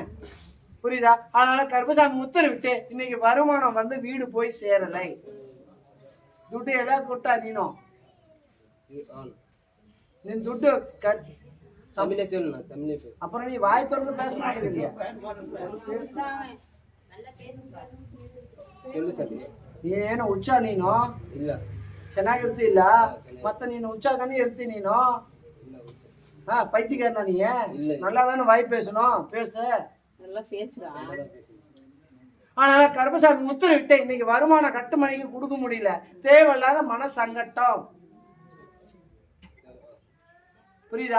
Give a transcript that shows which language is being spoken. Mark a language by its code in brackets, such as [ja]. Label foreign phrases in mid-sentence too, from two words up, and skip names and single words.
[ta] புரியுதா? அதனால கருப்பசாமி உத்தரவிட்டு இன்னைக்கு வருமானம் வந்து வீடு போய் சேரலை. துட்டு எல்லாம் கொட்டா நீனும் நீ துட்டு அப்புறம் நீ வாய் திறந்து பேச மாட்டேங்கிறியா? [kn] ನೀನೇನು ಹುಚ್ಚ ನೀನು? ಇಲ್ಲ ಚೆನ್ನಾಗಿರ್ತಿಲ್ಲ ಮತ್ತೆ ನೀನು ಹುಚ್ಚಾಗನೇ ಇರ್ತಿ ನೀನು. [ta] பைத்தியக்காரனா நீ? நல்லா தானே வாய் பேசணும். பேசு. நல்லா பேசுறா. அதனால கருப்பசாமி உத்தரவிட்டு இன்னைக்கு வருமான கட்டுமணிக்கு கொடுக்க முடியல, தேவையில்லாத மன சங்கட்டம். புரியுதா?